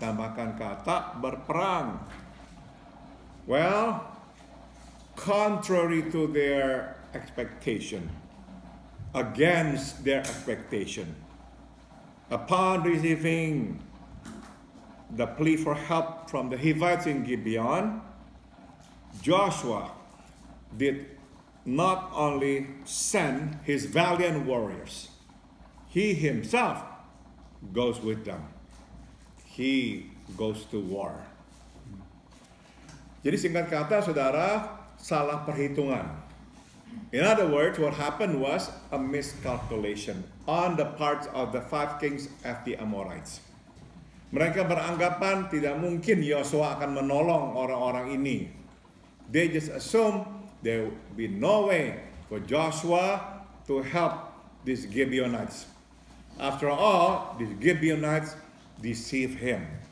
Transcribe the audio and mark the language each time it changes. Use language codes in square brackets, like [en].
[id] Tambahkan kata berperang. [en] Well, contrary to their expectation, against their expectation, upon receiving the plea for help from the Hivites in Gibeon, Joshua did not only send his valiant warriors, he himself goes with them. He goes to war. [id] Jadi singkat kata, saudara, salah perhitungan. In other words, what happened was a miscalculation on the part of the 5 kings of the Amorites. Mereka beranggapan tidak mungkin Yosua akan menolong orang-orang ini. [en] They just assume there will be no way for Joshua to help these Gibeonites. After all, these Gibeonites deceive him.